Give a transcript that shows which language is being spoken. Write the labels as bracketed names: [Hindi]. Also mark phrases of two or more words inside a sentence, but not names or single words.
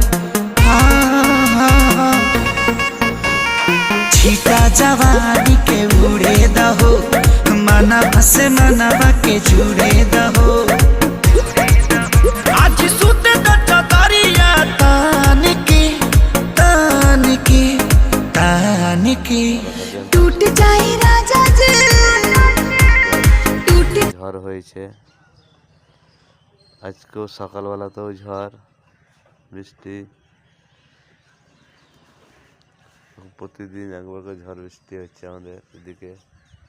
[Bhojpuri] छीटा जवानी के उड़े दहो, मनवा से मनवा के जुड़े दहो। आज सुते द चदरिया तान के तान के तान के टूट जाए राजा जी। [Bangla] ঝড় হয়েছে আজকেও, সকালবেলাতেও ঝড় বৃষ্টি, প্রতিদিন একবার করে ঝড় বৃষ্টি হচ্ছে আমাদের এদিকে।